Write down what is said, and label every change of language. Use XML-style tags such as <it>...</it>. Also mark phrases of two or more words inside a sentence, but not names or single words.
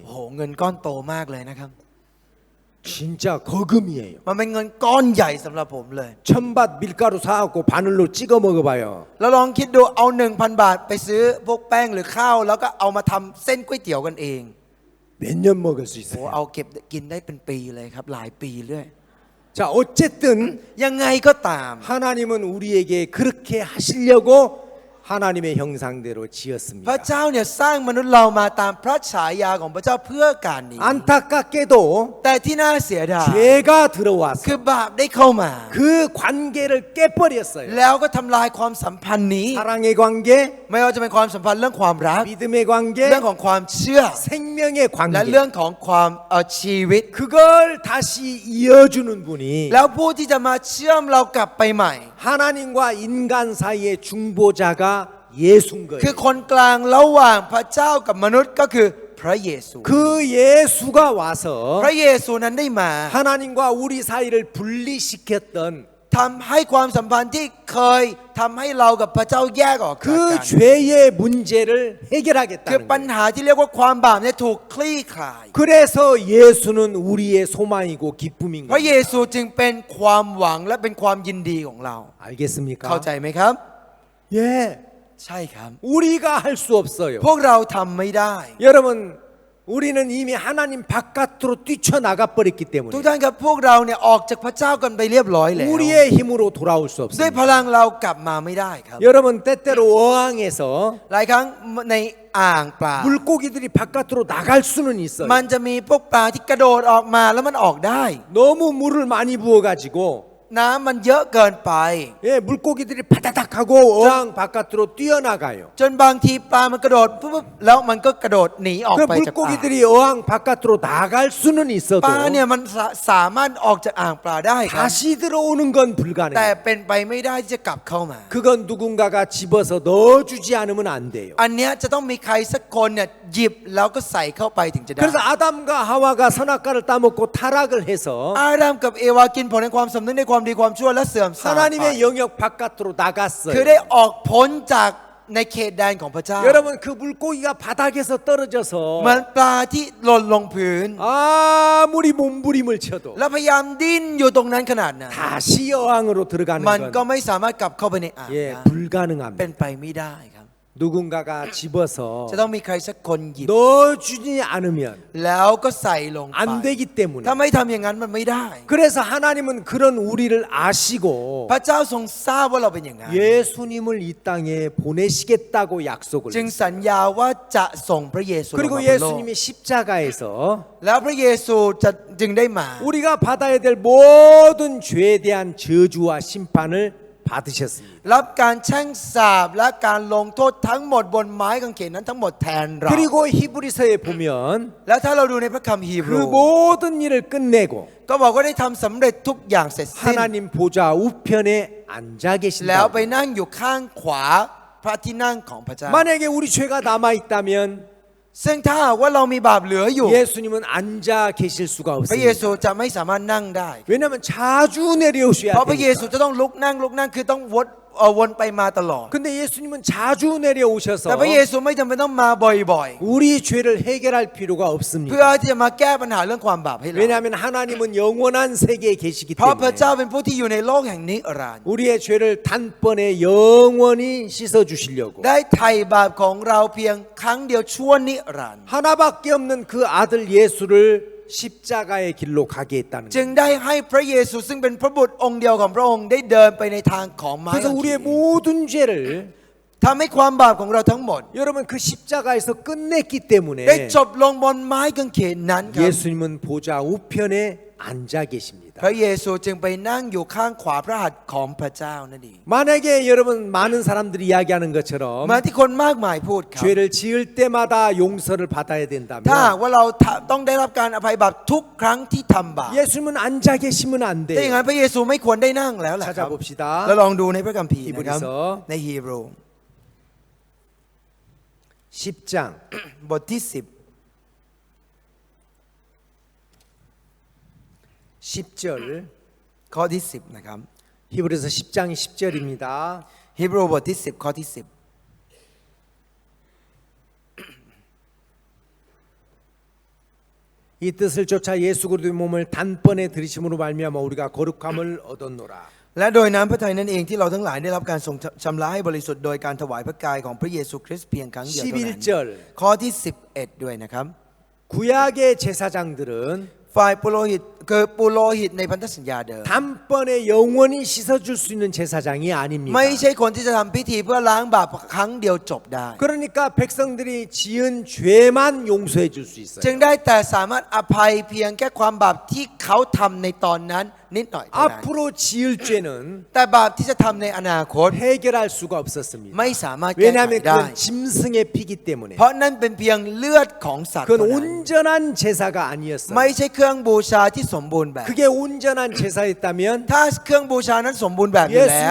<th>โอ้โหเงินก้อนโตมากเลยนะครับ</th> <ko>진짜 거금이에요.</ko> <th>มันเป็นเงินก้อนใหญ่สำหรับผมเลย</th> <ko>1,000밭 밀가루 사갖고 바늘로 찍어 먹어봐요.</ko> <th>แล้วลองคิดดูเอา 1,000 บาทไปซื้อพวกแป้งหรือข้าวแล้วก็เอามาทำเส้นก๋วยเตี๋ยวกันเอง</th> <ko>몇 년 먹을 수</ko> <th>โอ้</th> <ko>있어요.</ko> <th>เอาเก็บกินได้เป็นปีเลยครับหลายปีเรื่อย</th> <ko>자, 어쨌든</ko> <th>ยังไงก็ตาม</th> <ko>하나님은 우리에게 그렇게 하시려고 하나님의 형상대로</ko> <th>พระ</th> <ko>지었습니다.</ko> <th>เจ้าเนี่ยสร้างมนุษย์เรามาตามพระฉายาของพระเจ้าเพื่อการนี้</th> <ko>안타깝게도</ko> <th>แต่ที่น่าเสียดาย</th> <ko>죄가 들어와서</ko> <th>คือบาปได้เข้ามา</th> <ko>그 관계를 깨버렸어요.</ko> <th>แล้วก็ทำลายความสัมพันธ์นี้</th> <ko>사랑의 관계,</ko> <th>ไม่ว่าจะเป็นความสัมพันธ์เรื่องความรัก</th> <ko>믿음의 관계,</ko> <th>เรื่องของความเชื่อ</th> <ko>생명의</ko> <th>และ</th> <ko>관계.</ko> <th>เรื่องของความชีวิต</th> <ko>그걸 다시 이어주는 분이</ko> <th>แล้วผู้ที่จะมาเชื่อมเรากลับไปใหม่</th> <ko>하나님과 인간 사이의 중보자가 예수인</ko> <th>คือ</th> <ko>거예요.</ko> <th>คนกลางระหว่างพระเจ้ากับมนุษย์ก็คือพระเยซู</th> <ko>그 예수가 와서</ko> <th>พระเยซูนั้นได้มา</th> <ko>하나님과 우리 사이를 분리시켰던</ko> <th>ทำให้ความสัมพันธ์ที่เคยทำให้เรากับพระเจ้าแยกออกจาก</th> <ko>그</ko> <th>กัน</th> <ko>죄의 문제를</ko> <th>คือ</th> <ko>해결하겠다는</ko> <th>ปัญ</th> <ko>거예요.</ko> <th>หาที่เรียกว่าความบาปเนี่ยถูกคลี่คลาย</th> <ko>그래서 예수는 우리의 소망이고 기쁨인</ko> <th>พระเย</th> <ko>거예요.</ko> <th>ซูจึงเป็นความหวังและเป็นความยินดีของเรา</th> <ko>알겠습니까?</ko> <th>เข้าใจไหมครับ</th> <ko>예,</ko> <th>ใช่ครับ</th> <ko>우리가 할 수 없어요.</ko> <th>พวกเราทำไม่ได้</th> <ko>여러분, 우리는 이미 하나님 바깥으로 뛰쳐나가 버렸기</ko> <th>ทุก</th> <ko>때문에</ko> <th>ท่านครับพวกเราเนี่ยออกจากพระเจ้ากันไปเรียบร้อยแล้ว</th> <ko>우리의 힘으로 돌아올 수</ko> <th>ด้วยพ</th> <ko>없습니다.</ko> <th>ลังเรากลับมาไม่ได้ครับ</th> <ko>여러분, 때때로 어항에서</ko> <th>หลายครั้งในอ่างปลา</th> <ko>물고기들이 바깥으로 나갈 수는 있어요.</ko> <th>มันจะมีพวกปลาที่กระโดดออกมาแล้วมันออกได้</th> <ko>너무 물을 많이 부어가지고</ko> <th>น้ำมันเยอะเกินไป</th> <ko>예, 물고기들이 바다닥 하고 어항 바깥으로 뛰어나가요.</ko> <th>จนบางทีปลามันกระโดดปุ๊บแล้วมันก็กระโดดหนีออก</th> <ko>그</ko> <th>ไปจากอ่าง</th> <ko>물고기들이 어항 바깥으로 나갈 수는 있어도</ko> <th>ปลาเนี่ยมันสามารถออกจากอ่างปลาได้ครับ</th> <ko>다시 들어오는 건</ko> <th>แต่</th> <ko>불가능해요.</ko> <th>เป็นไปไม่ได้ที่จะกลับเข้ามา</th> <ko>그건 누군가가 집어서 넣어주지 않으면 안 돼요.</ko> <th>อันเนี้ยจะต้องมีใครสักคนเนี่ยหยิบแล้วก็ใส่เข้าไปถึงจะได้</th> <ko>그래서 아담과 하와가 선악과를 따먹고 타락을 해서</ko> <th>อาดัมกับเอวากินผลในความสำนึกในความดีความชั่วและเสื่อมทรามไป</th> <ko>하나님의 영역 바깥으로</ko> <th>คือ</th> <ko>나갔어요.</ko> <th>ได้ออกพ้นจากในเขตแดนของพระเจ้า</th> <ko>여러분 그 물고기가 바닥에서</ko> <th>เหมือน</th> <ko>떨어져서</ko> <th>ปลาที่หล่นลงพื้น</th> <ko>아무리 몸부림을 쳐도</ko> <th>แล้วพยายามดิ้นอยู่ตรงนั้นขนาดนั้น</th> <ko>다시 어항으로 들어가는</ko> <th>มันก็</th> <ko>건</ko> <th>ไม่สามารถกลับเข้าไปในอ่าง</th> <ko>예,</ko> <th>ได้</th> <ko>불가능합니다.</ko> <th>เป็นไปไม่ได้ครับ</th> <ko>누군가가 집어서</ko> <th>จะต้องมีใครสักคนหยิบ</th> <ko>넣어주지 않으면</ko> <th>แล้วก็ใส่ลงไป</th> <ko>안 되기 때문에</ko> <th>ถ้าไม่ทำอย่างนั้นมันไม่ได้</th> <ko>그래서 하나님은 그런 우리를 아시고</ko> <th>พระเจ้าทรงทราบว่าเราเป็นอย่างนั้น</th> <ko>예수님을 이 땅에 보내시겠다고 약속을</ko> <th>จึง</th> <ko>했어요.</ko> <th>สัญญาว่าจะส่งพระเยซูลง</th> <ko>그리고</ko> <th>มาบนโลก</th> <ko>예수님이 십자가에서</ko> <th>แล้วพระเยซูจะจึงได้มา</th> <ko>우리가 받아야 될 모든 죄에 대한 저주와 심판을 받으셨습니다.</ko> <th>รับการแช่งสาปและการลงโทษทั้งหมดบนไม้กางเขนนั้นทั้งหมดแทนเรา</th> <ko>그리고 히브리서에 보면</ko> <th>แล้วถ้าเราดูในพระคัมภีร์</th> <ko>그 모든 일을 끝내고</ko> <th>ก็บอกว่าได้ทำสำเร็จทุกอย่างเสร็จสิ้น</th> <ko>하나님 보좌 우편에 앉아</ko> <th>แล้วไป</th> <ko>계신다.</ko> <th>นั่งอยู่ข้างขวาพระที่นั่งของพระเจ้า</th> <ko>만약에 우리 죄가 남아 있다면</ko> <th>ซึ่งถ้าหากว่าเรามีบาปเหลืออยู่</th> <ko>예수님은 앉아 계실 수가</ko> <th>พระเยซู</th> <ko>없습니다.</ko> <th>จะไม่สามารถนั่งได้</th> <ko>왜냐하면 자주 내려오셔야</ko> <th>เพราะพระเยซู</th> <ko>되니까.</ko> <th>จะต้องลุกนั่งคือต้องวนไปมาตลอด</th> <ko>근데 예수님은 자주 내려오셔서</ko> <th>แต่พระเยซูไม่จำเป็นต้องมาบ่อย</th> <ko>우리 죄를 해결할 필요가</ko> <th>ๆ เพื่อ</th> <ko>없습니다.</ko> <th>ที่จะมาแก้ปัญหาเรื่องความบาปให้เรา</th> <ko>왜냐하면 하나님은 영원한 세계에 계시기</ko> <th>เพราะพระ</th> <ko>때문에</ko> <th>เจ้าเป็นผู้ที่อยู่ในโลกแห่งนิรันดร์</th> <ko>우리의 죄를 단번에 영원히 씻어 주시려고</ko> <th>ได้ไถ่บาปของเราเพียงครั้งเดียวชั่วนิรันดร์</th> <ko>하나밖에 없는 그 아들 예수를 십자가의 길로 가게 했다는</ko> <th>จึง</th> <ko>거예요.</ko> <th>ได้ให้พระเยซูซึ่งเป็นพระบุตรองค์เดียวของพระองค์ได้เดินไปในทางของไม้</th> <ko>그래서</ko> <th>กางเข</th> <ko>우리의</ko> <th>น</th> <ko>모든 죄를</ko> <th>ทำให้ความบาปของเราทั้งหมด</th> <ko>여러분 그 십자가에서 끝냈기</ko> <th>ได้</th> <ko>때문에</ko> <th>จบลงบนไม้กางเขนนั้นครับ</th> <ko>예수님은 보좌 우편에 앉아 계십니다.</ko> <th>พระเยซูจึงไปนั่งอยู่ข้างขวาพระหัตถ์ของพระเจ้านั่นเอง</th> <ko>만약에 여러분 많은 사람들이 이야기하는 것처럼</ko> <th>เหมาที่คนมากมายพูดครับ</th> <ko>죄를 지을 때마다 용서를 받아야</ko> <th>ถ้า</th> <ko>된다면</ko> <th>ว่าเราต้องได้รับการอภัยบาปทุกครั้งที่ทำบาป</th> <ko>예수님은 앉아 계시면 안</ko> <th>ถ้าอย่างนั้</th> <ko>돼요.</ko> <th>นพระเยซูไม่ควรได้นั่งแล้วแหละครับ</th> <ko>찾아봅시다.</ko> <th>เราลองดูในพระคัมภีร์นะครับ ฮีบรู ในฮีบรู</th> <ko>10장</ko> <th>บทที่</th> <ko>10절</ko> <th>10 ข้อที่ 10 นะครับ</th> <ko>히브리서 10장 10절입니다.</ko> <th>ฮีบรูบทที่ 10 ข้อที่</th> <ko>이 뜻을 쫓아 예수 그리스도의 몸을 단번에 들이심으로 말미암아 우리가 거룩함을 얻었노라.</ko> <th>10 และโดยน้ำพระทัยนั่นเองที่เราทั้งหลายได้รับการทรงชำระให้บริสุทธิ์โดยการถวายพระกายของพระเยซูคริสต์เพียงครั้งเดียวเท่านั้น</th> <ko>11절</ko> <th>ข้อที่ 11 ด้วยนะครับ</th> <ko>구약의 제사장들은</ko> <th>ฝ่ายปุโรหิตคือปุโรหิตในพันธสัญญาเดิม</th> <ko>단번에 영원히 씻어줄 수 있는 제사장이 아닙니다.</ko> <th>ไม่ใช่คนที่จะทำพิธีเพื่อล้างบาปครั้งเดียวจบได้</th> <ko>그러니까 백성들이 지은 죄만 용서해 줄 수 있어요.</ko> <th>จึงได้แต่สามารถอภัยเพียงแค่ความบาปที่เขาทำในตอนนั้นนิดหน่อยเท่านั้น</th> <ko>앞으로 지을 죄는</ko> <th>แต่บาปที่จะทำในอนาคต</th> <ko>해결할 수가 없었습니다.</ko> <th>ไม่สามารถแก้ไข</th> <ko>왜냐하면</ko> <th>ได้</th> <ko>그건 짐승의 피기 때문에</ko> <th>เพราะนั่นเป็นเพียงเลือดของสัตว์</th> <ko>그건</ko> <th>เท่านั้น</th> <ko>온전한 제사가 아니었어요.</ko> <th>ไม่ใช่เครื่องบูชาที่สมบูรณ์แบบ</th> <ko>그게 온전한 제사였다면</ko> <th>ถ้าเครื่องบูชานั้นสมบูรณ์แบบอยู่แล้ว</th>